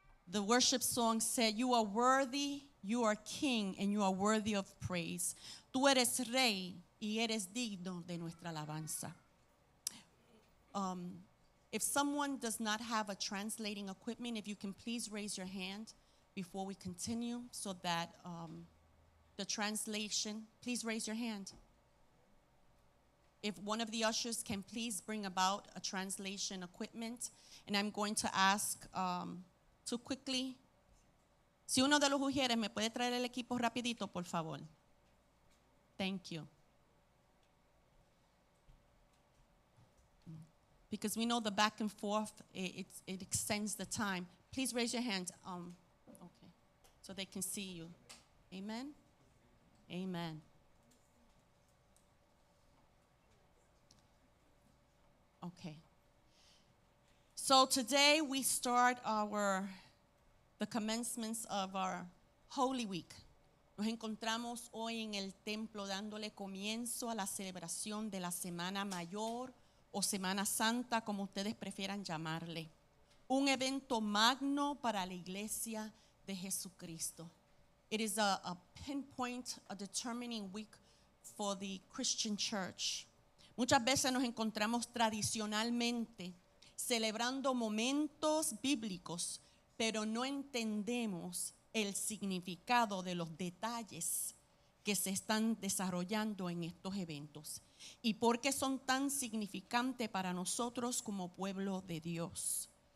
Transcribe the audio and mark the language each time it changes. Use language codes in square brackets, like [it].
[en] the worship song said, you are worthy, you are king, and you are worthy of praise. [es] Tú eres rey y eres digno de nuestra alabanza. [en] If someone does not have a translating equipment, if you can please raise your hand before we continue so that the translation, please raise your hand. If one of the ushers can please bring about a translation equipment, and I'm going to ask to quickly, [es] si uno de los ujieres me puede traer el equipo rapidito, por favor. [en] Thank you. Because we know the back and forth, it extends the time. Please raise your hand, okay, so they can see you. Amen? Amen. Okay. So today we start the commencements of our Holy Week. [es] Nos encontramos hoy en el templo dándole comienzo a la celebración de la Semana Mayor o Semana Santa, como ustedes prefieran llamarle. Un evento magno para la iglesia de Jesucristo. [en] It is a pinpoint, a determining week for the Christian church. [es] Muchas veces nos encontramos tradicionalmente celebrando momentos bíblicos, pero no entendemos el significado de los detalles que se están desarrollando en estos eventos y por qué son tan significantes para nosotros como pueblo de Dios.